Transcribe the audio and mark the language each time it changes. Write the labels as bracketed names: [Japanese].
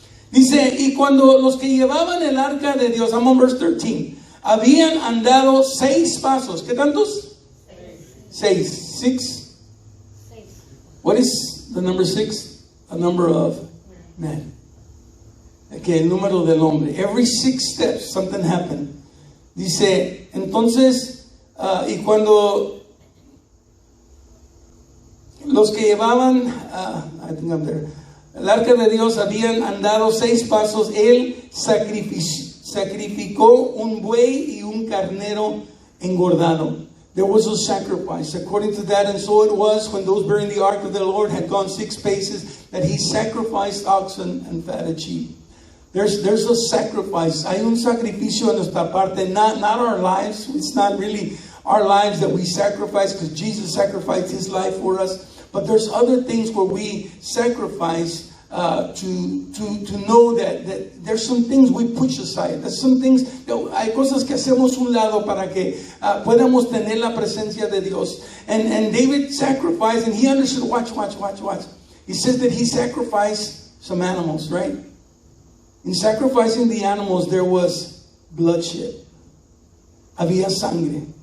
[Spanish] Dice, y cuando los que llevaban el arca de Dios, [English] I'm on verse 13, [Spanish] habían andado 6 pasos. ¿Qué tantos? [English] 6. What is the number 6? A number of man. [Spanish] Okay, el número del hombre. [English] Every 6 steps, something happened. [Spanish] Dice, entonces, y cuando los que llevaban, [English] I think I'm there, [Spanish] el arca de Dios habían andado 6 pasos, él sacrificó un buey y un carnero engordado. [English] there was a sacrifice according to that. And so it was when those bearing the ark of the Lord had gone 6 paces that he sacrificed oxen and fatted sheep. There's a sacrifice. [Spanish] Hay un sacrificio en nuestra parte, [English] not our lives. It's not really our lives that we sacrifice because Jesus sacrificed his life for us. But there's other things where we sacrifice to know that there's some things we push aside. There's some things, [Spanish] hay cosas que hacemos un lado para que podamos tener la presencia de Dios. [English] And David sacrificed, and he understood, watch. He says that he sacrificed some animals, right? In sacrificing the animals, there was bloodshed. [Spanish] Había sangre.